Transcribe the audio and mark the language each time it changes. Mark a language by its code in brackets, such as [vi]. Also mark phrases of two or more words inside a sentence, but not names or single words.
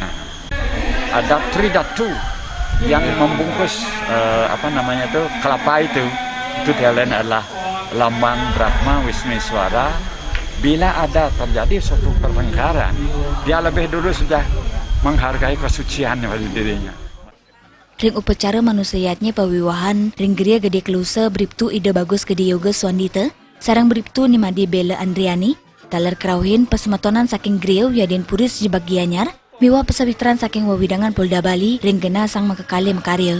[id] Ada tridatu yang membungkus kelapa itu dia lain adalah lambang Brahma Wisniswara. Bila ada terjadi suatu pertengkaran, dia lebih dulu sudah menghargai kesucian pada dirinya. [ban] Ring upacara manusiatnya pawiwahan ring Geria Gede Kelusa Bribtu Ida Bagus Gede Yoga Swandita sarang Bribtu Nimade Bella Andriani talar kerauhin pesematonan saking Geria wiadin puris jebak gianyar miwa pesawitran saking wawidangan Polda Bali ring gena sang makakali makarya.